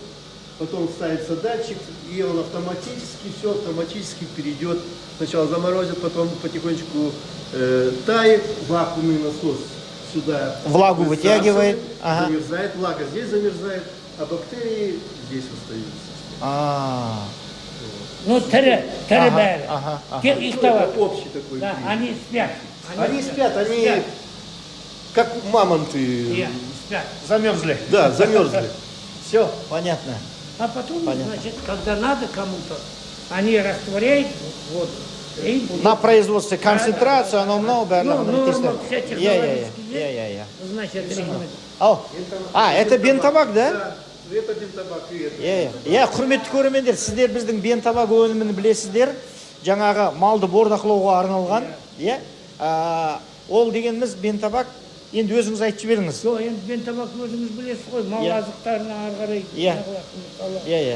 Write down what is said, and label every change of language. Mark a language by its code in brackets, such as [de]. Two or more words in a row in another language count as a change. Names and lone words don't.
[ru] Потом ставится датчик, и он автоматически, все автоматически перейдет. Сначала заморозит, потом потихонечку тает, вакуумный насос сюда. Влагу вытягивает. Замерзает, влага здесь замерзает, а бактерии здесь остаются. Ну, [kk] тірі бәрі. Тек ұйықтават. [ru] Общий такой. Да, они спят. Они спят, они как мамонты. Спят. Замерзли. Да, замерзли. Все, понятно. А потом, значит, когда надо кому-то, они растворяют воду. На производстве концентрацию, оно много. Все технологические. Значит, это бентамак, да? Да. Это бентамак и это. [kk] Құрметті көрермендер, сіздер біздің бентамак өнімін білесіздер. Жаңағы малды бордақылауға арналған, ол дегеніміз бентамак. Енді өзіңіз айтып жіберіңіз. Жоқ, енді бентамак өзіңіз білесіз ғой, мал азықтарына ары қарай.